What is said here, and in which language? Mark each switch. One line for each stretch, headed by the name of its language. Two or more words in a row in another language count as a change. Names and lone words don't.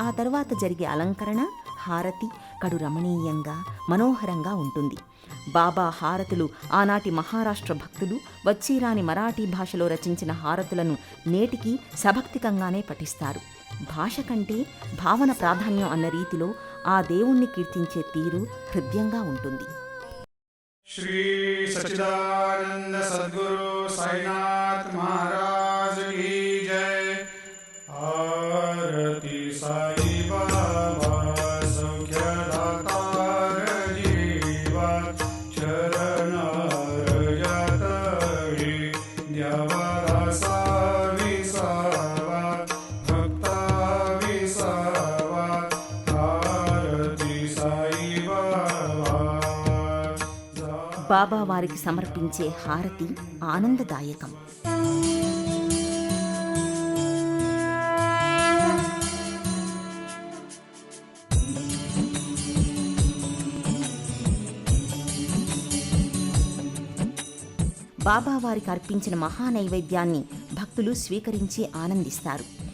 Telugu: ఆ తరువాత జరిగే అలంకరణ, హారతి కడు రమణీయంగా మనోహరంగా ఉంటుంది. బాబా హారతులు ఆనాటి మహారాష్ట్ర భక్తులు వచ్చిరాని మరాఠీ భాషలో రచించిన హారతులను నేటికి సభక్తికంగానే పఠిస్తారు. భాష కంటే భావన ప్రాధాన్యం అన్న రీతిలో ఆ దేవుణ్ణి కీర్తించే తీరు హృద్యంగా ఉంటుంది.
Marathi: श्री सच्चिदानंद सद्गुरु साईनाथ महाराज की जय। आरती साई बाबा सौख्यदातार जीवा चरण रजतळी द्यावा विसावा भक्ता विसावा। आरती साई बाबा।
Telugu: బాబా వారికి సమర్పించే హారతి ఆనందదాయకం. బాబా వారికి అర్పించిన మహానైవేద్యాన్ని భక్తులు స్వీకరించి ఆనందిస్తారు.